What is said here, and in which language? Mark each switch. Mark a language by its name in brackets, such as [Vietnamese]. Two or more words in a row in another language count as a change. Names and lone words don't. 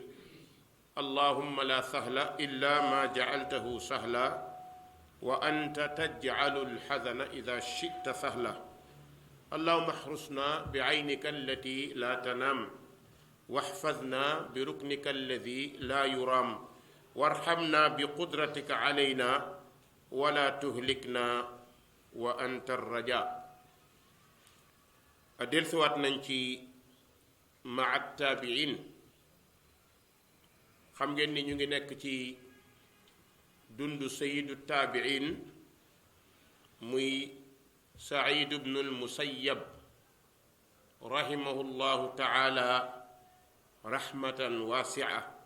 [Arabic] اللهم لا سهل إلا ما جعلته سهلا وأنت تجعل الحزن إذا شئت سهلا. اللهم احرسنا بعينك التي لا تنام، واحفظنا بركنك الذي لا يرام، وارحمنا بقدرتك علينا ولا تهلكنا وأنت الرجاء. [Wolof] dellusiwaat nañ ci maa taabiin. xam ngeen ni ñu ngi nekk ci dundu [Arabic] سيد التابعين [Wolof] muy Saïd ibnul Musayyab [Arabic] رحمه الله تعالى رحمة واسعة.